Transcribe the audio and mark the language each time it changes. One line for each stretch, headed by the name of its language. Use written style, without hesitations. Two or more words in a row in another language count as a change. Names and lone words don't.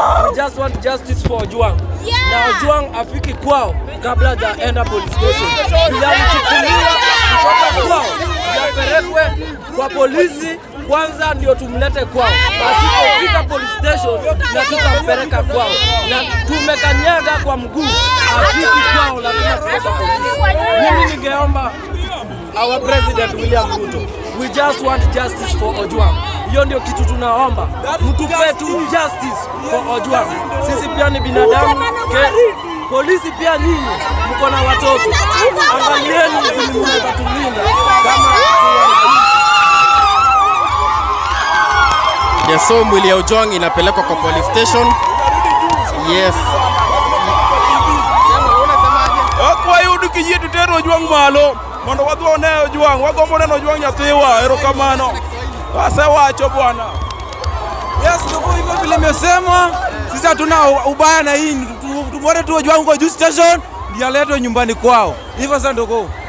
English: just want justice for Ojwang.
Swahili: Na Ojwang afiki kwao kabla hajaenda
English: police station.
Swahili: Bila mchukulia kutoka kwao yapelekwe kwa polisi kwanza ndio tumlete kwao. Asipofika
English: police station
Swahili: na tutampeleka kwao. Na tumekanyaga kwa mguu afiki kwao lazima tuweze polisi. Mimi ningeomba
English: our president William Ruto, we just want justice for Ojwang.
Swahili: Hiyo ndio kitu tunaomba. Mtupe tu
English: justice for Ojwang.
Swahili: Sisi pia ni binadamu. Polisi pia nyinyi mko na watoto. Angalieni vile mnaweza tulinda kama so mwili ya Ojwang inapelekwa kwa
English: police station.
Swahili: Yes.
Luo (Kenya and Tanzania): Kwa hiyo dukiye tutero Ojwang malo. Mondo wadhone Ojwang, wagombo neno Ojwang nyathiwa, erokamano. Wase wacho bwana.
Swahili: Yes, ndio hivyo vile nimesema. Sisi hatuna ubaya na hii. Tumwone tu Ojwang kwa
English: justice station,
Swahili: ndio aletwe nyumbani kwao. Hivyo sasa ndio.